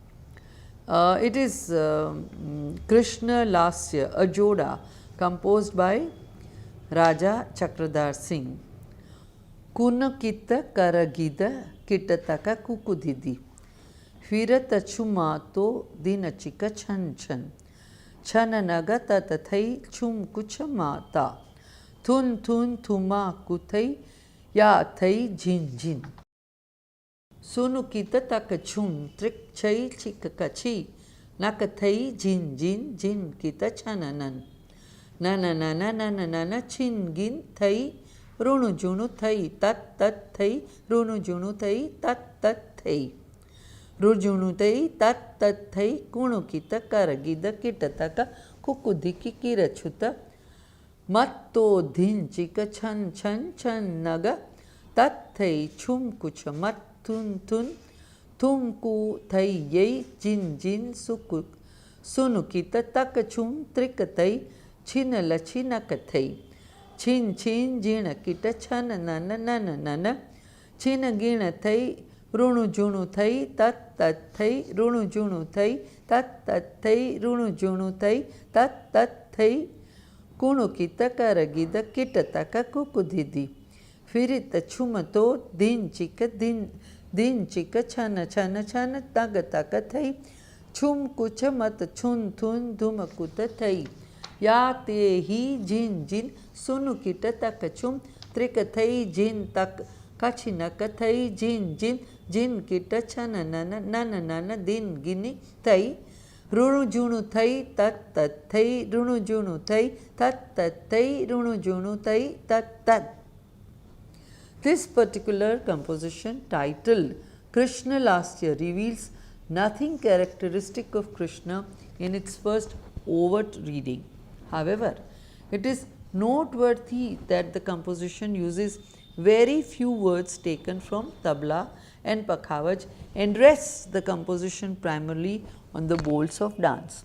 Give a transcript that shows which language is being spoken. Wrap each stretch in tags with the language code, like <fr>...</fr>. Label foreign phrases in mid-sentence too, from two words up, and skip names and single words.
<en>It is Krishna Lasya, a joda composed by Raja Chakradhar Singh. Kuna Kita Karagida Kitataka Kukudidi. फिरत छुमातो दिन चिक छन छन छन नगत तथई छुम कुछ माता थुन थुन थुमा कुथई या थई झिन झिन सुनु कित तक छुम त्रिक छई चिक कछी नक थई झिन झिन झिन कित छननन नन नन नन नन छिन गिन थई ऋणु जुणु थई तत् तत् थई ऋणु जुणु थई तत् तत् थई ऋजुणु थई तत् तत् थई कुणु कित कर गिद किट तक कुकुधि किरछुत मत्तो धिन चिक छन छन छन नग तत् थई छुम कुछ मत थुन थुन थुम कु थई यई जिन जिन सुकु सुनु कित तक छुम त्रिक थई छिन लछि नक थई छिन छिन जिण किट छन नन नन नन छिन गिण थई ऋणु जुणु थई तत् तत् थई ऋणु जुणु थई तत् तत् थई ऋणु जुणु थई तत् तत् थई कुणु कित कर गिद किट तक कुकुधिदि फिरित छुमतो दिन चिक छन छन छन तग तक थई छुम कुछ मत छुन थुन धुम कुत थई या ते ही जिन जिन सुनु किट तक छुम त्रिक थई जिन तक कछ नक थई जिन जिन जिन किट छन नन नन नन दिन गिनी थई ऋणु जुणु थई तत् तत् थई ऋणु जुणु थई तत् तत् थई ऋणु जुणु थई तत् तत्. This particular composition titled Krishna Lasya reveals nothing characteristic of Krishna in its first overt reading. However, it is noteworthy that the composition uses very few words taken from tabla and pakhavaj and rests the composition primarily on the bols of dance.</en>